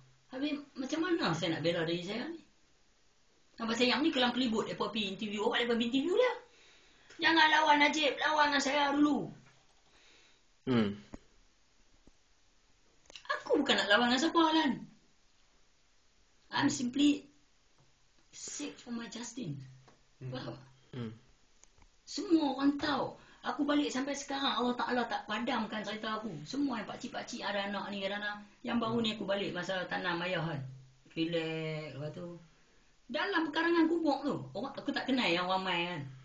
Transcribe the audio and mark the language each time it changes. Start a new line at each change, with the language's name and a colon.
Malay: Habis macam mana saya nak bela diri saya ni? Pasal yang ni kelang kelibut, mereka pergi interview. Awak mereka pergi interview dia. Jangan lawan Najib, lawan dengan saya dulu. Aku bukan nak lawan dengan siapa kan.
English: I'm simply seek for my justice.
Malay: Faham? Semua orang tahu. Aku balik sampai sekarang, Allah Ta'ala tak padamkan cerita aku. Semua yang pakcik-pakcik ada anak ni, ada anak. Yang baru ni aku balik masa tanam ayah kan. Relax, lepas tu. Dalam pekarangan kubur tu. Aku tak kenal yang ramai kan.